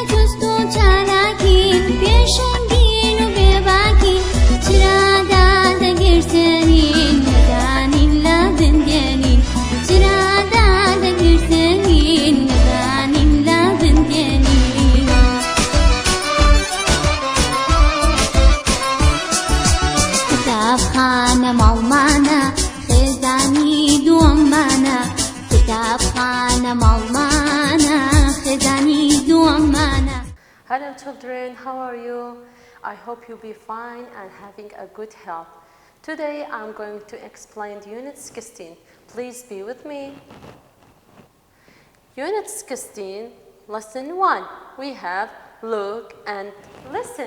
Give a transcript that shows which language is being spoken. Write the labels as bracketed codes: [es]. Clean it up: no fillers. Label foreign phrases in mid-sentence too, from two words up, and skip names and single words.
[ckb] جوست و چالاکین پێشەنگین و بێباکین چرادا دەگرتێنین نەدانین لە بندێنین چرادا دەگرتێنین نەدانین لە بندێنین قوتابخانە ماڵمانە خێزانی دووەممانە قوتابخانە ماڵمانە خێزانی دووەممانە. [en] Hello children, how are you? I hope you'll be fine and having a good health. Today I'm going to explain Unit 16. Please be with me. Unit 16, Lesson 1. We have look and listen.